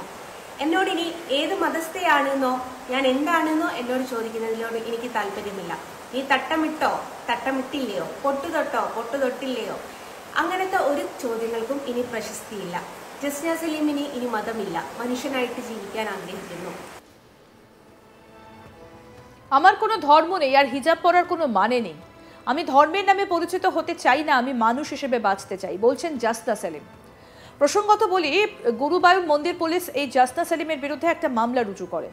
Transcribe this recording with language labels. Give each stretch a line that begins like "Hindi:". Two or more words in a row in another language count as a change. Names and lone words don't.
Malayalam: എന്നോട് ഇനി ഏത് മതസ്ഥയാണെന്നോ ഞാൻ എന്താണെന്നോ എന്നോട് ചോദിക്കുന്നതിനോട് എനിക്ക് താല്പര്യമില്ല. നീ തട്ടമിട്ടോ തട്ടമിട്ടില്ലയോ, പൊട്ടുതൊട്ടോ പൊട്ടുതൊട്ടില്ലയോ, അങ്ങനത്തെ ഒരു ചോദ്യങ്ങൾക്കും ഇനി പ്രശസ്തിയില്ല. ജസ്ന സലീമിന് ഇനി മതമില്ല, മനുഷ്യനായിട്ട് ജീവിക്കാൻ ആഗ്രഹിക്കുന്നു.
Bangla: আমার কোনো ধর্ম নেই আর হিজাব পরার কোনো মানে নেই। আমি ধর্মের নামে পরিচিত হতে চাই না, আমি মানুষ হিসেবে বাঁচতে চাই, বলছেন জাসনা সেলিম। প্রসঙ্গত বলি, গুরুবায়ুর মন্দির পুলিশ এই জাসনা সেলিমের বিরুদ্ধে একটা মামলা রুজু করে।